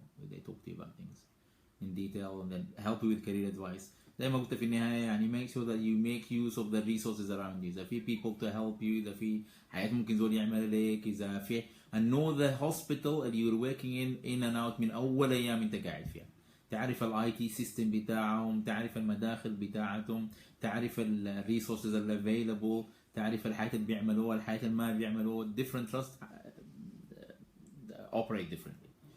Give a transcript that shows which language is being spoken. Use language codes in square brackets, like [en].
[en] where they talk to you about things in detail and then help you with career advice. [ar] زي ما قلت في النهاية يعني [en] make sure that you make use of the resources around you. [ar] إذا في [en] people to help you, [ar] إذا في حاجات ممكن زول يعمل لك، إذا في [en] and know the hospital that you're working in and out [ar] من أول أيام أنت قاعد فيها. تعرف ال IT system بتاعهم، تعرف المداخل بتاعتهم، تعرف ال resources اللي available، تعرف الحاجات اللي بيعملوها، الحاجات اللي ما بيعملوها. [en] different trusts operate differently.